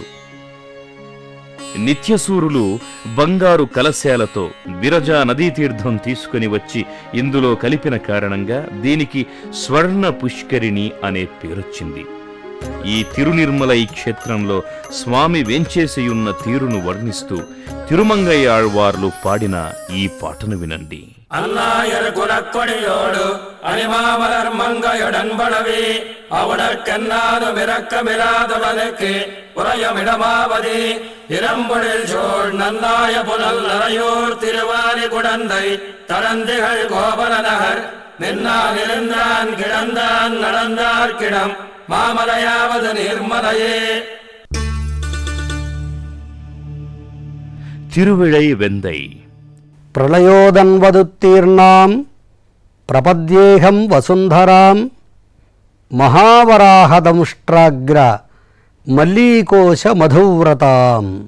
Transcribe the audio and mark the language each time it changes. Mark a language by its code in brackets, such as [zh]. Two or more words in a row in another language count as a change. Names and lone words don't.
[te] నిత్యసూరులు బంగారు కలశాలతో విరజా నదీ తీర్థం తీసుకుని వచ్చి ఇందులో కలిపిన కారణంగా దీనికి స్వర్ణ పుష్కరిణి అనే పేరొచ్చింది. ఈ తిరునిర్మలై క్షేత్రంలో స్వామి వేంచేసియున్న తీరును వర్ణిస్తూ తిరుమంగై ఆళ్వార్లు పాడిన ఈ పాటను వినండి. [ta] அன்னாயர் குலக்கொடியோடு அணிமாமலர் மங்கையுடன் படவே அவனற்கென்னாது மிரக்கமிராதவனுக்கு உறையமிடமாவதே இரம்பொழில் சோழ் நன்னாய புனல் நரையூர் திருவாரி குடந்தை தடந்திகள் கோபல நகர் நின்னால் இருந்தான் கிடந்தான் நடந்தார்க்கிடம் மாமலையாவது நிர்மலையே. [te] తిరువిళై వెందై. [sa] ప్రళయోదన్వదుత్తీర్ణాం ప్రపద్యేహం వసుంధరాం మహావరాహదంష్ట్రాగ్ర మల్లీకోశ మధువ్రతాం.